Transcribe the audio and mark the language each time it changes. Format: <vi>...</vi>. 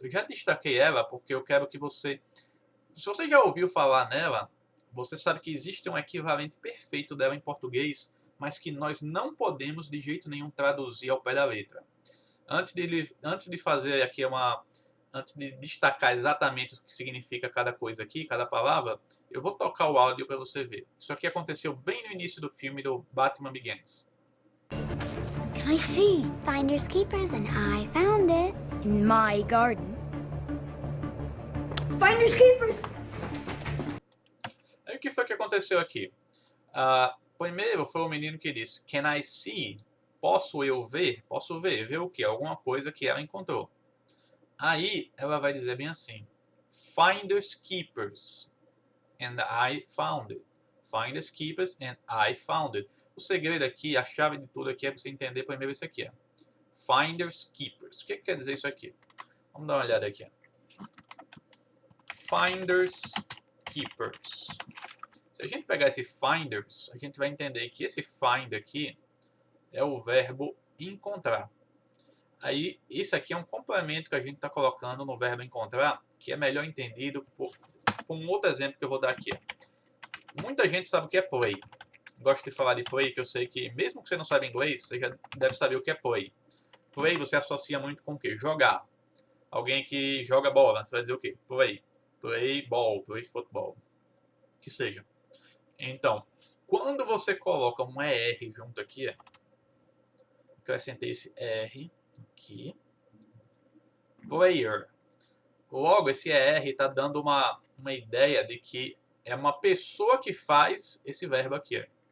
<pt>Eu já destaquei ela porque eu quero que você... Se você já ouviu falar nela, você sabe que existe um equivalente perfeito dela em português, mas que nós não podemos de jeito nenhum traduzir ao pé da letra. Antes de fazer aqui antes de destacar exatamente o que significa cada coisa aqui, cada palavra, eu vou tocar o áudio para você ver. Isso aqui aconteceu bem no início do filme do Batman Begins.</pt> <en>Can I see? Finders keepers, and I found it in my garden. Finders keepers!</en> <pt>Aí o que foi que aconteceu aqui? Primeiro foi o menino que disse,</pt> <en>Can I see?</en> <pt>Posso eu ver? Posso ver. Ver o quê? Alguma coisa que ela encontrou. Aí ela vai dizer bem assim,</pt> <en>Finders keepers, and I found it. Finders keepers, and I found it.</en> <pt>O segredo aqui, a chave de tudo aqui é você entender primeiro isso aqui.</pt> <en>Finders keepers.</en> <pt>O que quer dizer isso aqui? Vamos dar uma olhada aqui.</pt> <en>Finders keepers.</en> <pt>Se a gente pegar esse finders, a gente vai entender que esse find aqui é o verbo encontrar. Aí, isso aqui é um complemento que a gente está colocando no verbo encontrar, que é melhor entendido por um outro exemplo que eu vou dar aqui. Muita gente sabe o que é play. Gosto de falar de play, que eu sei que, mesmo que você não saiba inglês, você já deve saber o que é play. Play você associa muito com o quê? Jogar. Alguém que joga bola, você vai dizer o quê?</pt> <en>Play. Play ball, play football.</en> <pt>Que seja. Então, quando você coloca um ER junto aqui, acrescentei esse R aqui, player. Logo, esse ER está dando uma ideia de que é uma pessoa que faz esse verbo aqui.</pt>